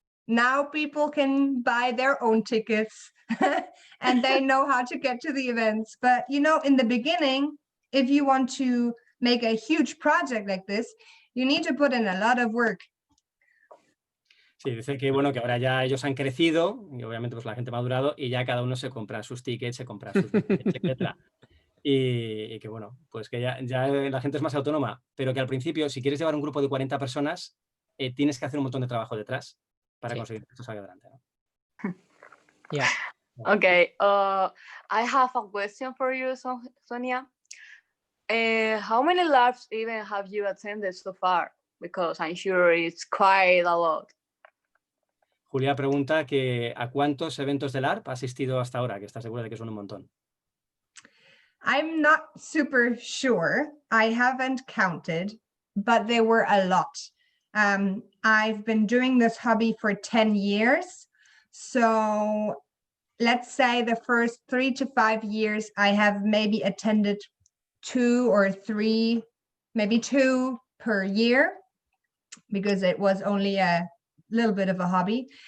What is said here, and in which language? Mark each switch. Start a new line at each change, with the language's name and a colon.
English: Now people can buy their own tickets and they know how to get to the events. But, you know, in the beginning, if you want to make a huge project like this, you need to put in a lot of work.
Spanish: Sí, dice que bueno, que ahora ya ellos han crecido y obviamente pues la gente ha madurado y ya cada uno se compra sus tickets, se compra sus billetes, etcétera. Y que bueno, pues que ya la gente es más autónoma, pero que al principio, si quieres llevar un grupo de 40 personas, tienes que hacer un montón de trabajo detrás para conseguir que esto salga adelante, ¿no?
English: Yeah. Okay. I have a question for you, Sonia. How many Larps events have you attended so far? Because I'm sure it's quite a lot.
Spanish: Julia pregunta que ¿a cuántos eventos del Larp ha asistido hasta ahora? Que está segura de que son un montón.
English: I'm not super sure. I haven't counted, but there were a lot. I've been doing this hobby for 10 years. So let's say the first 3 to 5 years, I have maybe attended 2 or 3, maybe 2 per year, because it was only a little bit of a hobby.